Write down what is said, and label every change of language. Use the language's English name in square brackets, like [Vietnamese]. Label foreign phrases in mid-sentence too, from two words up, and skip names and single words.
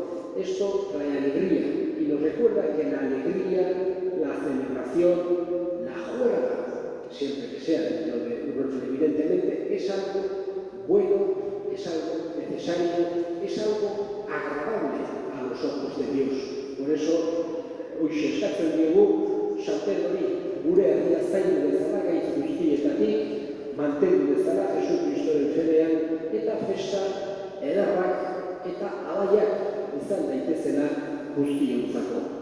[Spanish] Esto trae alegría y nos recuerda que la alegría, la celebración, la juerga, siempre que sea dentro de un orden evidentemente, es algo bueno, es algo necesario, es algo agradable a los ojos de Dios. Por eso, [Basque] hoxe eskatzen diogu San Pedrori gure herria zaindu dezala gaitz guztietatik, mantendu dezala Jesu Kristoren fedean, eta festa ederrak eta alaiak izan daitezela guztiontzako.